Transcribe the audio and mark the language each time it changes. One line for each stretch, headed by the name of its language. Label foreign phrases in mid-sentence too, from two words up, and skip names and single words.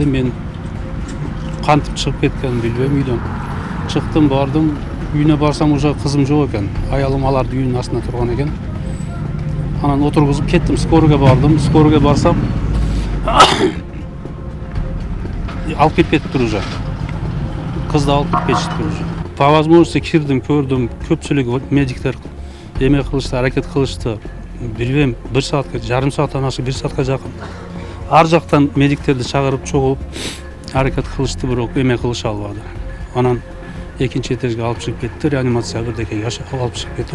Kyrgyz: Мен кантип чыгып кеткенин билбейм, үйдөн чыктым, бардым. Үйүнө барсам уже кызым жок экен. Аялым алардын үйүнүн астында турган экен. Анан отургузуп кеттим, скорыйга бардым. Скорыйга барсам алып кетиптир уже. Кызды алып кетишиптир уже.
Russian: По возможности
Kyrgyz: кирдим, көрдүм. Көпчүлүк медиктер эме кылышты, аракет кылышты. Билбейм, 1 саатка, жарым сааттан ашык 1 саатка жакын. Ар жактан медиктерди чакырып чогуп аракет кылышты, бирок эме кылыша албады. Анан экинчи этажга алып чыгып кетти, реанимация бирдеке алып чыгып кетти.